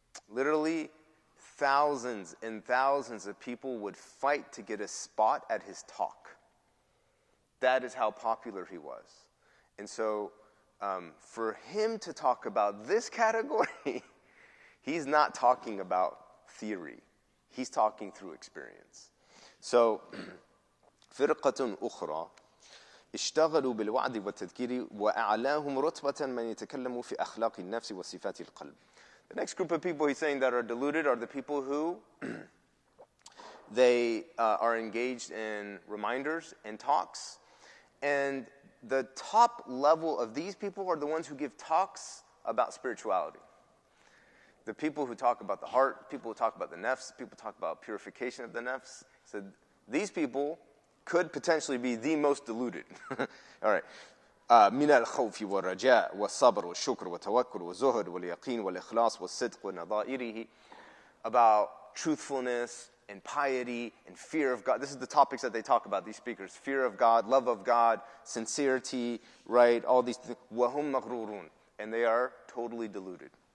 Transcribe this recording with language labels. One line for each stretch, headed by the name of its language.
English: Literally, thousands and thousands of people would fight to get a spot at his talk. That is how popular he was. And so, for him to talk about this category, he's not talking about theory. He's talking through experience.
Arabic: So, فرقة أخرى اشتغلوا بالوعظ والتذكير وأعلاهم رتبة من يتكلموا في أخلاق النفس وصفات القلب.
English: The next group of people he's saying that are deluded are the people who they are engaged in reminders and talks. And the top level of these people are the ones who give talks about spirituality. The people who talk about the heart, people who talk about the nafs, people talk about purification of the nafs. So these people could potentially be the most deluded. All right.
Arabic: من الخوف والرجاء والصبر والشكر والتوكل والزهد واليقين والإخلاص والصدق ونظائره.
English: About truthfulness and piety and fear of God. This is the topics that they talk about, these speakers. Fear of God, love of God, sincerity, right? All these things.
Arabic: وَهُمْ مَغْرُورُونَ.
English: And they are totally deluded.